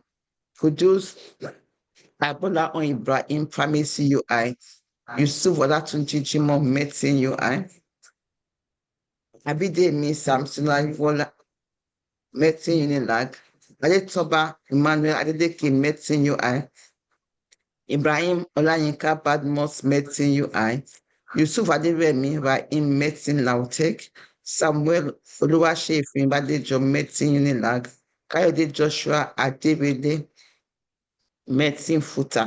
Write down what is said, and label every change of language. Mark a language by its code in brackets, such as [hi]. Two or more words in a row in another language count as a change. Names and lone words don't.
[en] Kudus Abola On Ibrahim, Pharmacy UI. Yusuf Olatunji Jimoh, Medicine UI. Abidemi Samsula Ivola, Medicine Unilag. Adetoba Emmanuel Adedeke, Medicine UI. Ibrahim Olayinka Badmus, Medicine UI. Yusuf Aderemi Rahim, Medicine Lautech. Samuel Oluwaseyin Badejo, Medicine Unilag. Kayode Joshua Adewale, Medicine Futa.